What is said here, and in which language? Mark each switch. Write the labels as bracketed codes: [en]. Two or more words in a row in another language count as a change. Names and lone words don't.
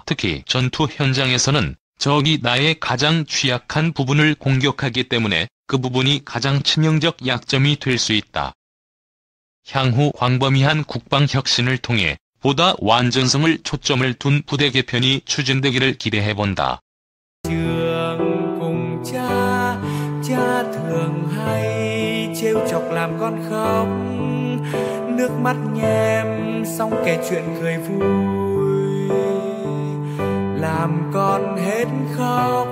[ko] 특히 전투 현장에서는 적이 나의 가장 취약한 부분을 공격하기 때문에 그 부분이 가장 치명적 약점이 될 수 있다. 향후 광범위한 국방혁신을 통해 보다 완전성을 초점을 둔 부대 개편이 추진되기를 기대해본다. [vi] Cha thường hay trêu chọc làm con khóc, nước mắt nhem xong kể chuyện cười vui, làm con hết khóc.